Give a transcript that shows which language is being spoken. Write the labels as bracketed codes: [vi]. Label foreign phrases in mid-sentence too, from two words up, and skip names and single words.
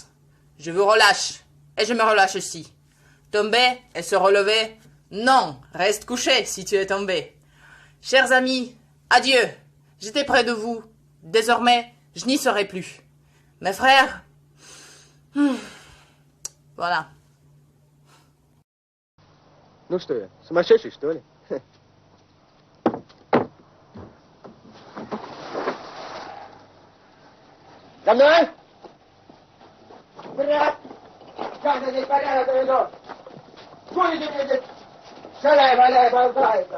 [fr] Je vous relâche. Et je me relâche aussi. Tomber et se relever? Non, reste couché si tu es tombé. Chers amis, adieu. J'étais près de vous. Désormais, je n'y serai plus. Mes frères... Voilà. [ru] Ну что я, сумасшедший, что ли? За мной! Вперед! Как ты здесь порядок веду? Будете мне здесь шаляй-валяй болтается?